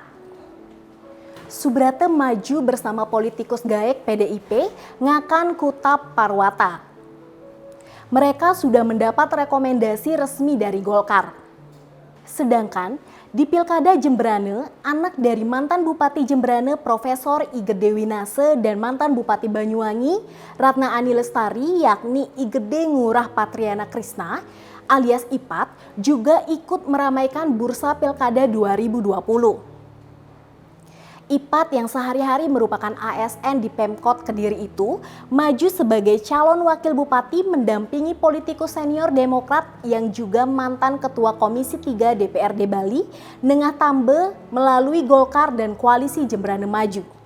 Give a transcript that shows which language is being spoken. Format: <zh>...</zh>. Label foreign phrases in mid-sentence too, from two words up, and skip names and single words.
<id>Subrate maju bersama politikus gaek PDIP Ngakan Kutap Parwata. Mereka sudah mendapat rekomendasi resmi dari Golkar. Sedangkan di Pilkada Jembrane, anak dari mantan Bupati Jembrane Profesor I Gede Winase dan mantan Bupati Banyuwangi Ratna Ani Lestari yakni I Gede Ngurah Patriana Krisna alias Ipat juga ikut meramaikan bursa Pilkada 2020. Ipat yang sehari-hari merupakan ASN di Pemkot Kediri itu maju sebagai calon wakil bupati mendampingi politikus senior Demokrat yang juga mantan Ketua Komisi 3 DPRD Bali, Nengah Tambe melalui Golkar dan Koalisi Jembrane Maju.</id>